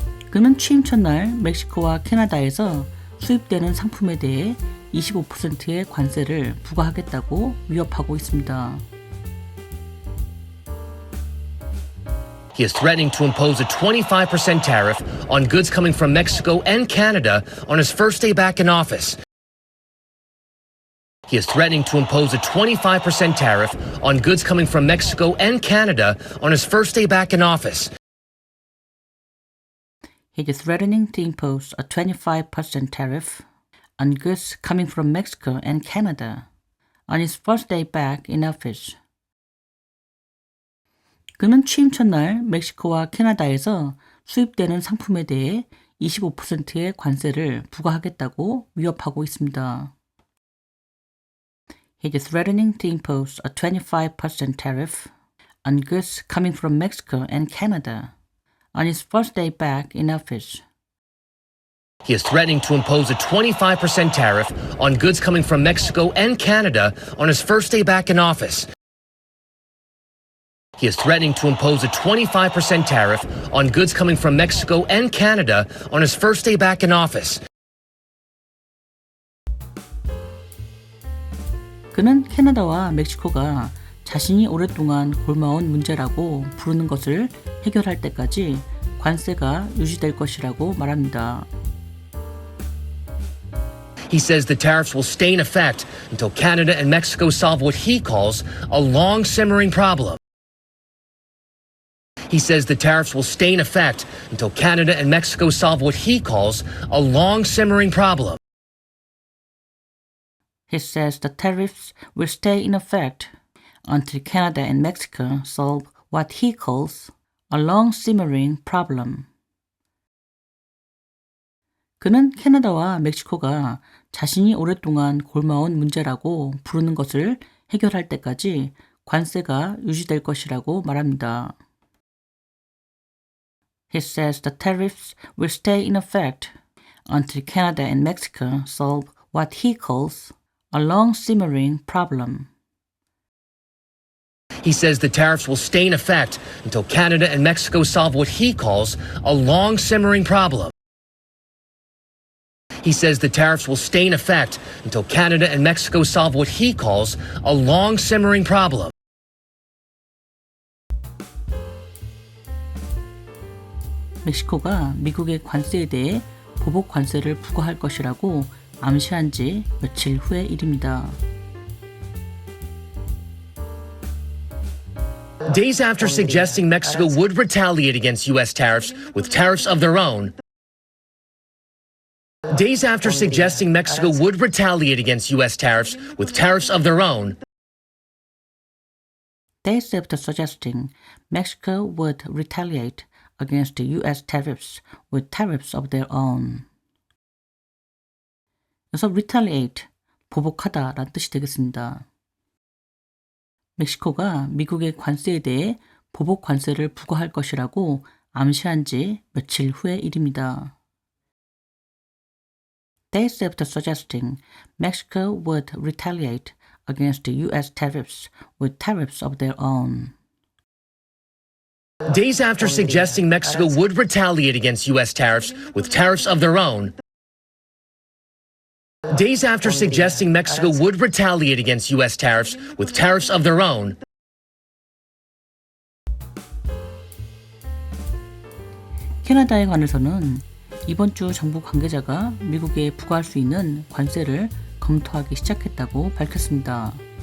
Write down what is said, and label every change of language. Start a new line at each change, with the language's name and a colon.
Korean: 그는 취임 첫날 멕시코와 캐나다에서 수입되는 상품에 대해 25%의 관세를 부과하겠다고 위협하고 있습니다.
English: He is threatening to impose a 25% tariff on goods coming from Mexico and Canada on his first day back in office. He is threatening to impose a 25% tariff on goods coming from Mexico and Canada on his first day back in office. He is threatening to impose a 25% tariff on goods coming from Mexico and Canada on his first day back in office.
Korean: 그는 취임 첫날 멕시코와 캐나다에서 수입되는 상품에 대해 25%의 관세를 부과하겠다고 위협하고 있습니다.
English: He is threatening to impose a 25% tariff on goods coming from Mexico and Canada on his first day back in office. He is threatening to impose a 25% tariff on goods coming from Mexico and Canada on his first day back in office. He is threatening to impose a 25% tariff on goods coming from Mexico and Canada on his first day back in office.
Korean: 그는 캐나다와 멕시코가 자신이 오랫동안 골마온 문제라고 부르는 것을 해결할 때까지 관세가 유지될 것이라고 말합니다.
English: He says the tariffs will stay in effect until Canada and Mexico solve what he calls a long simmering problem. He says the tariffs will stay in effect until Canada and Mexico solve what he calls a long simmering problem. He says the tariffs will stay in effect until Canada and Mexico solve what he calls a long simmering problem.
Korean: 그는 캐나다와 멕시코가 자신이 오랫동안 골마온 문제라고 부르는 것을 해결할 때까지 관세가 유지될 것이라고 말합니다.
English: He says the tariffs will stay in effect until Canada and Mexico solve what he calls a long simmering problem. He says the tariffs will stay in effect until Canada and Mexico solve what he calls a long simmering problem. He says the tariffs will stay in effect until Canada and Mexico solve what he calls a long simmering problem.
Korean: 멕시코가 미국의 관세에 대해 보복 관세를 부과할 것이라고 암시한 지 며칠 후의 일입니다.
English: Days after suggesting Mexico would retaliate against U.S. tariffs with tariffs of their own, days after suggesting Mexico would retaliate against U.S. tariffs with tariffs of their own, Days after suggesting Mexico would retaliate against US tariffs with tariffs of their own.
Korean: 그래서 retaliate, 보복하다 라는 뜻이 되겠습니다. 멕시코가 미국의 관세에 대해 보복 관세를 부과할 것이라고 암시한 지 며칠 후의 일입니다.
English: Days after suggesting Mexico would retaliate against US tariffs with tariffs of their own. Days after suggesting Mexico would retaliate against U.S. tariffs with tariffs of their own. Days after suggesting Mexico would retaliate against U.S. tariffs with tariffs of their own.
Korean: 캐나다에 관해서는 이번 주 정부 관계자가 미국에 부과할 수 있는 관세를 검토하기 시작했다고 밝혔습니다.